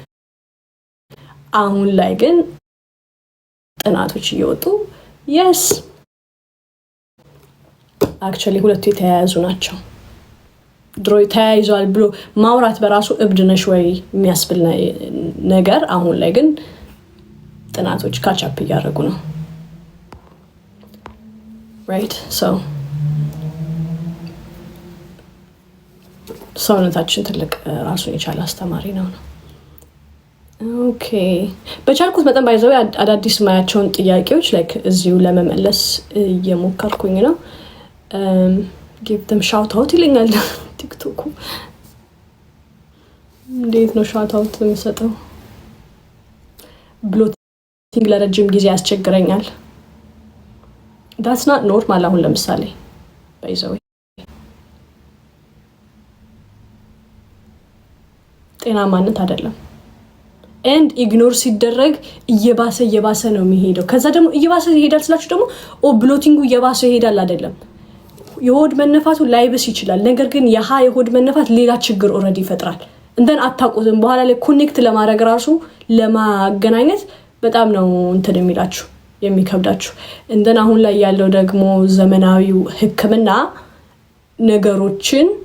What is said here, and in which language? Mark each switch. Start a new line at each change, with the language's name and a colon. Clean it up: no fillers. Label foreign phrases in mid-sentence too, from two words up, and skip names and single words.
Amharic: አሁን ላይ ግን ጥናቶች እየወጡ
English: yes actually
Amharic: ሁለቱ የተያያዙ ናቸው። ድሮ ተያይዟል ብሎ ማውራት በራሱ እብድ ነሽ ወይ የሚያስብል ነገር አሁን ላይ ግን ጥናቶች ካቻፕ እያደረጉ ነው።
English: right so
Amharic: ሰውነታችን ትልቅ ራሱን የቻለ አስተማሪ ነው። ኦኬ በቻልኩት መጠን ባይዘው አዳዲስ ማያቸውን ጥያቄዎች ላይክ እዚሁ ለመመለስ እየሞከርኩኝ ነው።
English: give them shout out
Amharic: ይለኛል ቲክቶክ። እንዴት ነው
English: shout out
Amharic: የሚሰጠው? ብሎቲንግ ለረጅም ጊዜ ያስቸግረኛል።
English: that's not normal።
Amharic: አሁን ለምሳሌ ባይዘው ጤናማነት አይደለም።
English: and ignore
Amharic: ሲደረግ እየባሰ ነው የሚሄደው። ከዛ ደግሞ እየባሰ ይሄዳል ስላችሁ ደግሞ ብሎቲንጉ እየባሰ ይሄዳል አይደለም። የሆድ መነፋቱ ላይብስ ይችላል። ነገር ግን የሆድ መነፋት ሌላ ችግር ኦሬዲ ይፈጥራል። እንደን አታውቁትም። በኋላ ላይ ኮኔክት ለማድረግ ራሱ ለማገናኘት በጣም ነው እንትን የሚላችሁ የሚከብዳችሁ። እንደን አሁን ላይ ያለው ደግሞ ዘመናዊው ሕክምና ነገሮችን